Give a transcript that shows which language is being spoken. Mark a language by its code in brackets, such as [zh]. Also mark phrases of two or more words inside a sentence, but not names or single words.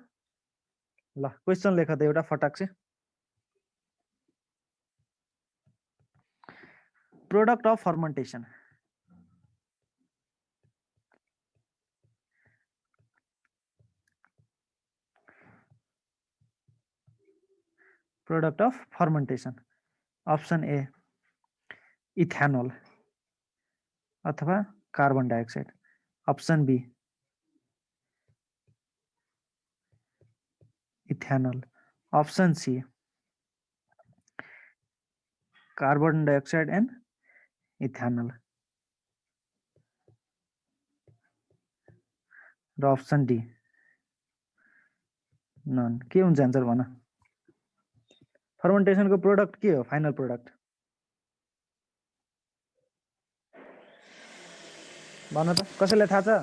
[ne] ल क्वेशन लेख त एउटा फटाक से। [en] product of fermentation, product of fermentation. option A ethanol अथवा carbon dioxide, option B ethanol, option C carbon dioxide and ethanol र option D none। [ne] के हुन्छ आन्सर भन? फर्मेन्टेसन को प्रोडक्ट के हो? [en] final product [ne] भन त, कसैलाई थाहा छ?